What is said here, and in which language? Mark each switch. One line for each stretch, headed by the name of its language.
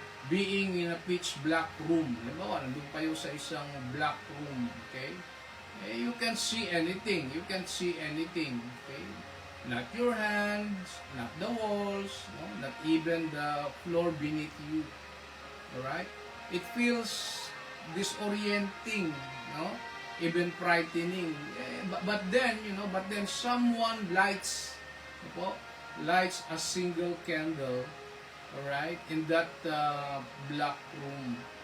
English: being in a pitch black room.
Filipino: Halimbawa, nandun kayo sa isang black room, okay?
English: You can't see anything. You can't see anything, okay? Not your hands, not the walls, no? Not even the floor beneath you. Alright? It feels disorienting, no? Even frightening. But then, but then someone lights a single candle, alright, in that black room.